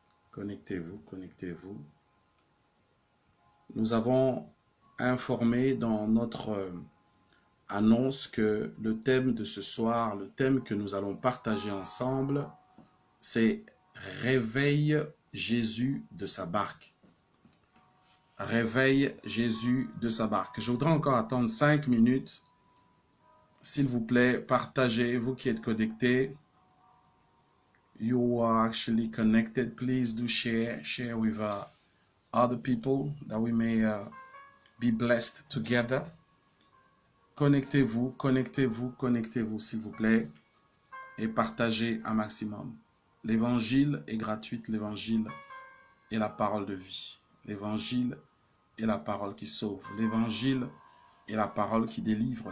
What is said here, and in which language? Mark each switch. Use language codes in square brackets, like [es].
[fr] Connectez-vous, connectez-vous. Nous avons informé dans notre annonce que le thème de ce soir, le thème que nous allons partager ensemble, c'est « Réveille Jésus de sa barque ». Réveille Jésus de sa barque. Je voudrais encore attendre 5 minutes. S'il vous plaît, partagez, vous qui êtes connectés. [en] You are actually connected. Please do share with other people that we may be blessed together. [fr] Connectez-vous, connectez-vous, connectez-vous, s'il vous plaît, et partagez un maximum. L'évangile est gratuit, l'évangile est la parole de vie. L'évangile est la parole qui sauve. L'évangile est la parole qui délivre.